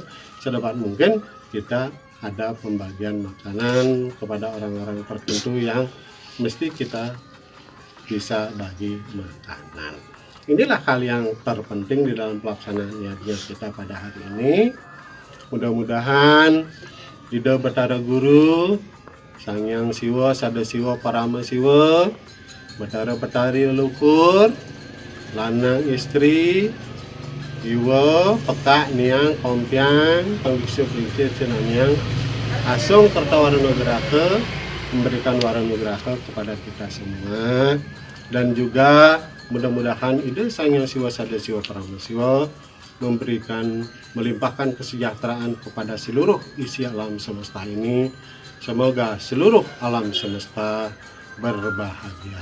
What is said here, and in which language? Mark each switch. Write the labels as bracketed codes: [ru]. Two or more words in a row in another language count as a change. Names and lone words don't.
[id] Sedapat mungkin kita ada pembagian makanan kepada orang-orang tertentu yang mesti kita bisa bagi makanan. Inilah hal yang terpenting di dalam pelaksanaan niatnya kita pada hari ini. Mudah-mudahan Ida Betara Guru, Sang Hyang Siwa, Sada Siwa, Parama Siwa, Betara Betari Leluhur, [ban] lanang istri, Iwa, pekak, niang, kompiang, [id] pembiksu-biksu senanyang, [ban] asung kerta waranugraha, [id] memberikan waranugraha kepada kita semua. Dan juga mudah-mudahan ide Sang Hyang Siwa, Sada Siwa, Parama Siwa memberikan, melimpahkan kesejahteraan kepada seluruh isi alam semesta ini. Semoga seluruh alam semesta berbahagia.